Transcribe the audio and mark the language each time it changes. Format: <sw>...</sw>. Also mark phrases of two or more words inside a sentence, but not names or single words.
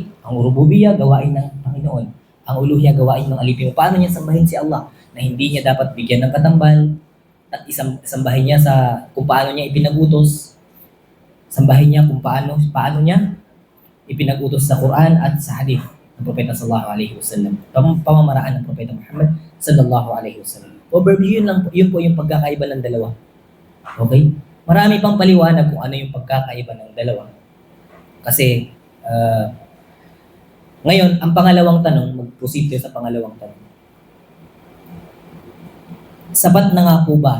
<tl>Ang rububiyya, gawain ng Panginoon. Ang uluhiyya, gawain ng alipin. Paano niya sambahin si Allah? Na hindi niya dapat bigyan ng katambal at sambahin niya sa kung paano niya ipinagutos. Sambahin niya kung paano niya ipinagutos sa Quran at sa hadith ng Propeta</tl> <ar>صلى الله عليه وسلم.</ar> <tl>Pamamaraan ng Propeta Muhammad</tl> <ar>صلى الله عليه وسلم.</ar> <tl>Overview yun po yung pagkakaiba ng dalawa. Okay? Marami pang paliwanag kung ano yung pagkakaiba ng dalawa. Kasi ngayon, ang pangalawang tanong, mag-proceed tayo sa pangalawang tanong. Sapat na nga po ba?</tl>